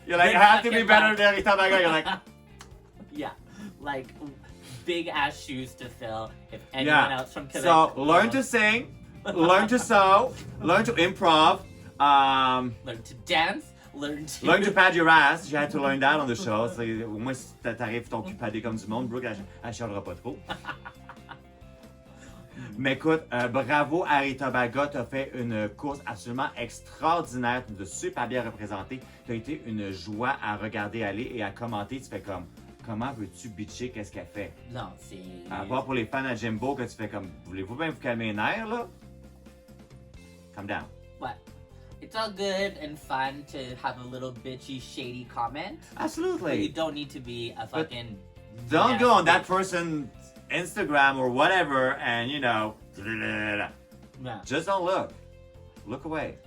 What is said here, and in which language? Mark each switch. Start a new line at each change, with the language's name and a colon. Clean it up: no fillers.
English: You're like, I have to be better than Rita Baga. You're like... Yeah, like big ass shoes to fill if anyone else from Quebec... So, learn to sing, learn to sew, learn to improv, learn to dance, learn to pad your ass. J'ai had to learn that on the show.
French: So, au moins, si t'arrives ton cul padé comme du monde, Brooke, elle chialera pas trop. Mais écoute, bravo à Ritabsgas, t'as fait une course absolument extraordinaire, tu nous as super bien représenté. T'as été une joie à regarder aller et à commenter. Tu fais comme, comment veux-tu bitcher qu'est-ce qu'elle fait? Non, c'est... À part pour les fans à Jimbo, que tu fais comme, voulez-vous bien vous calmer les nerfs, là?
English: Calm down.
French: Ouais.
English: It's all good and fun to have a little bitchy, shady comment. But you Absolutely. don't need to be a fucking... Don't go on that nasty- person's Instagram or whatever and, you know, Yeah. just don't look. Look away.